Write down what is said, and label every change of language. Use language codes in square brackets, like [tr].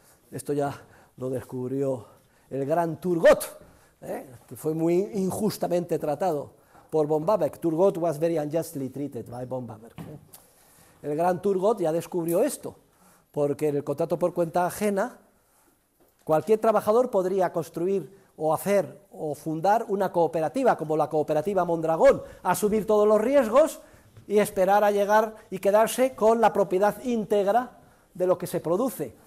[es] Esto ya lo descubrió el gran Turgot, que fue muy injustamente tratado por von Babeck. [en] Turgot was very unjustly treated by von Babeck. [es] El gran Turgot ya descubrió esto, porque en el contrato por cuenta ajena, cualquier trabajador podría construir o hacer o fundar una cooperativa, como la cooperativa Mondragón, asumir todos los riesgos y esperar a llegar y quedarse con la propiedad íntegra de lo que se produce.